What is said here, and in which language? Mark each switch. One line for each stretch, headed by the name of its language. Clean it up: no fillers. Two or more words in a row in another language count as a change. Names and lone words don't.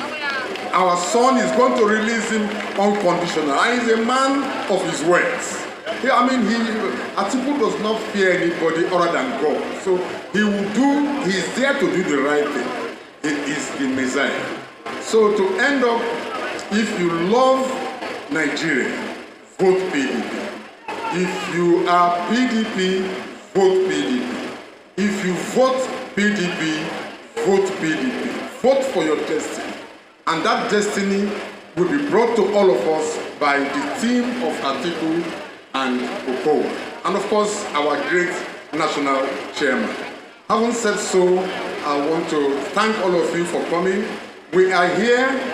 English: Our son is going to release him unconditionally. And he's a man of his words. Atiku does not fear anybody other than God. So he's there to do the right thing. He is the Messiah. So to end up, if you love Nigeria, vote PDP. If you are PDP, vote PDP. If you vote PDP, vote PDP. Vote for your destiny. And that destiny will be brought to all of us by the team of Atiku and Okowa. And of course, our great national chairman. Having said so, I want to thank all of you for coming. We are here.